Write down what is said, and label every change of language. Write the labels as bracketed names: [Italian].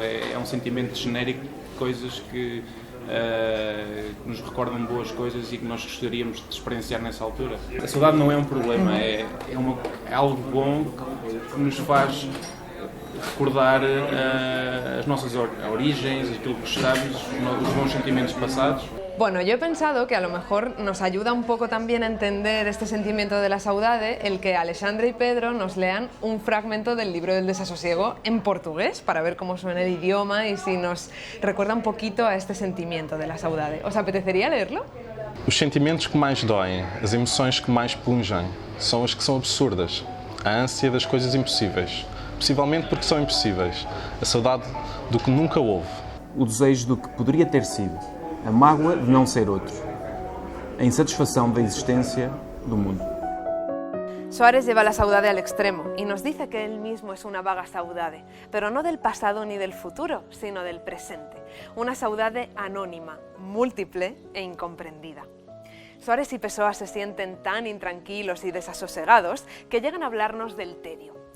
[Portuguese] É um sentimento genérico de coisas que nos recordam boas coisas e que nós gostaríamos de experienciar nessa altura. A saudade não é um problema, é algo bom que nos faz recordar as nossas origens, aquilo que gostamos, os bons sentimentos passados. [Spanish] Bueno, yo he pensado que a lo mejor nos ayuda un poco también a entender este sentimiento de la saudade el que Alexandre y Pedro nos lean un fragmento del libro del desasosiego en portugués para ver cómo suena el idioma y si nos recuerda un poquito a este sentimiento de la saudade. ¿Os apetecería leerlo? [Portuguese] Os sentimentos que mais doem, as emoções que mais pungem, são as que são absurdas. A ânsia das coisas impossíveis, possivelmente porque são impossíveis. A saudade do que nunca houve. O desejo do que poderia ter sido. A mágoa de não ser outro. A insatisfação da existência do mundo. [Spanish] Soares lleva la saudade al extremo y nos dice que él mismo es una vaga saudade, pero no del pasado ni del futuro, sino del presente. Una saudade anónima, múltiple e incomprendida. Soares y Pessoa se sienten tan intranquilos y desasosegados que llegan a hablarnos del tedio.